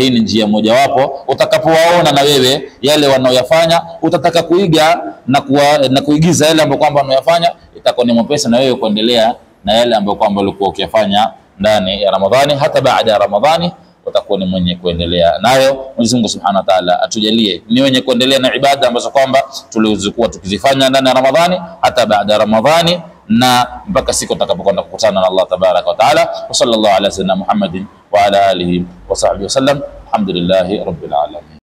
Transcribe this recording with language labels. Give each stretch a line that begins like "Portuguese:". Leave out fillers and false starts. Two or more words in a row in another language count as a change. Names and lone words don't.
Swahili: Hii ni njia mojawapo, utakapowaona na wewe yale wanaoyafanya utataka kuiga na kuigiza yale ambayo kwamba wanaoyafanya, itakuwa ni mwepesi na wewe kuendelea na yale ambayo kwamba ulikuwa ukiyafanya ndani ya Ramadhani. Hata baada ya Ramadhani utakuwa ni mwenye kuendelea nayo. Mwenyezi Mungu
Arabic: سبحانه وتعالى
Swahili: atujalie ni wenye kuendelea na ibada ambazo kwamba tulizokuwa tukizifanya ndani ya Ramadhani hata baada ya Ramadhani, na mpaka siku tutakapokwenda kukutana na Allah
Arabic: تبارك وتعالى. وصلى الله على سيدنا محمد وعلى آله وصحبه وسلم. الحمد لله رب العالمين.